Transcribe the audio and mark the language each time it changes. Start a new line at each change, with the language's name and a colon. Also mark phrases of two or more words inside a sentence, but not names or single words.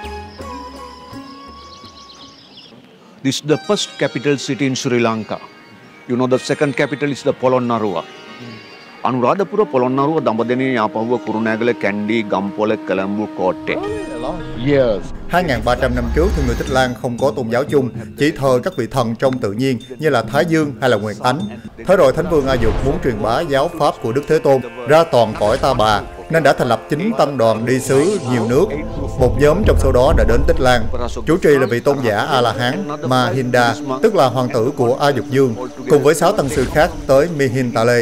English: This is the first capital city in Sri Lanka. You know the second capital is the Polonnaruwa. Anuradhapura, Polonnaruwa, Dambadeni, Yapavua, Kurunegala, Kandy, Gampole, Colombo, Kotte. Yes.
Vietnamese: 2.300 năm trước thì người Tích Lan không có tôn giáo chung, chỉ thờ các vị thần trong tự nhiên như là Thái Dương hay là Nguyệt Ánh. Thế rồi Thánh Vương A Dục muốn truyền bá giáo pháp của Đức Thế Tôn ra toàn cõi Ta Bà, nên đã thành lập 9 tăng đoàn đi xứ nhiều nước. Một nhóm trong số đó đã đến Tích Lan. Chủ trì là vị tôn giả A-la-hán Mahinda, tức là hoàng tử của A Dục Dương, cùng với 6 tăng sư khác tới Mihintale.